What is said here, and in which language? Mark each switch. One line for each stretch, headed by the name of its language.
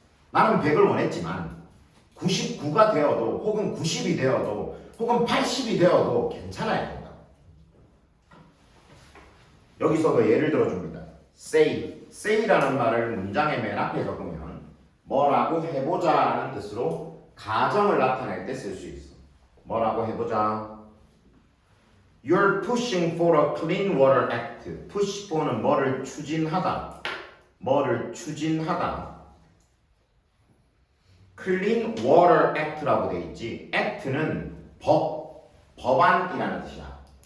Korean: 나는 100을 원했지만 99가 되어도 혹은 90이 되어도 혹은 80이 되어도 괜찮아야 된다. 여기서도 예를 들어줍니다. say라는 말을 문장의 맨 앞에 적으면 뭐라고 해보자 라는 뜻으로 가정을 나타낼 때 쓸 수 있어. 뭐라고 해보자.
English: You're pushing for a clean water act. push for
Korean: 는 뭐를 추진하다. 뭐를 추진하다.
English: clean water act
Korean: 라고 돼 있지. act는 법안이라는 뜻이야.